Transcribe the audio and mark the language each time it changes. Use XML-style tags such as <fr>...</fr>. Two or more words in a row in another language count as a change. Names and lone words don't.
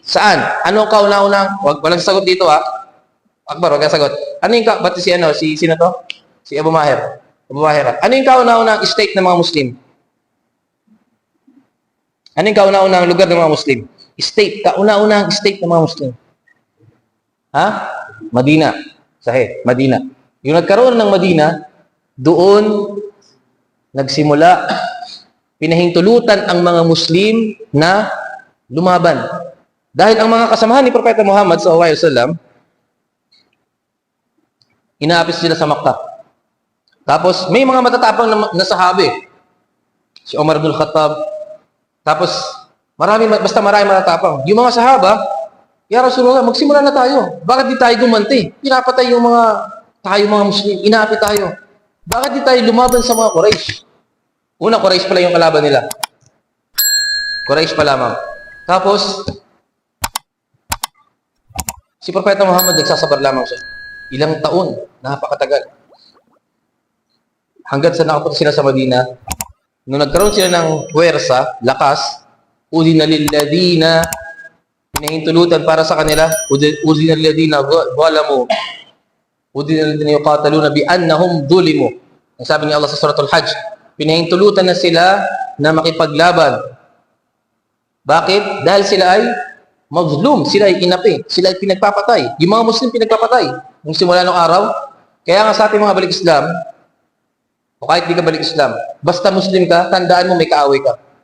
<tl>Saan? Ano kauna-unang? Walang sagot dito ha. Akbar, wag kang sagot. Ano yung ba't sino to? Si Abu Maher. Abu Maher. Ano yung kauna-unang state ng mga Muslim? Ano yung kauna-unang lugar ng mga Muslim? State. Kauna-unang state ng mga Muslim. Ha? Madina. Sahih. Madina. Yung nagkaroon ng Madina, doon nagsimula, pinahintulutan ang mga Muslim na lumaban. Dahil ang mga kasamahan ni Propeta Muhammad SAW, inaapis sila sa Makkah. Tapos, may mga matatapang na sahabi. Si Umar ibn Khattab. Tapos, marami matatapang. Yung mga sahaba,</tl> <ar>يا رسول الله,</ar> <tl>magsimula na tayo. Bakit di tayo gumanti? Pinapatay yung mga Muslim. Inaapit tayo. Bakit di tayo lumaban sa mga Quraysh? Una, Quraysh pala yung kalaban nila. Quraysh pa lamang. Tapos, si Propeta Muhammad nagsasabar lamang siya. Ilang taon, napakatagal. Hanggat sa nakapunta sila sa Madina, nung nagkaroon sila ng puwersa, lakas,</tl> <ar>أذن للذين,</ar> <tl>pinahintulutan para sa kanila,</tl> <ar>أذن للذين ظلموا، أذن للذين يقاتلون بأنهم ظلموا.</ar> <tl>Ang sabi ni Allah sa suratul Hajj, pinahintulutan na sila na makipaglaban. Bakit? Dahil sila ay mazlum, sila ay inapi, sila ay pinagpapatay. Yung mga Muslim pinagpapatay. Nung simula ng araw, kaya nga sa ating mga balik Islam, o kahit di ka balik Islam, basta Muslim ka, tandaan mo may kaaway ka.</tl>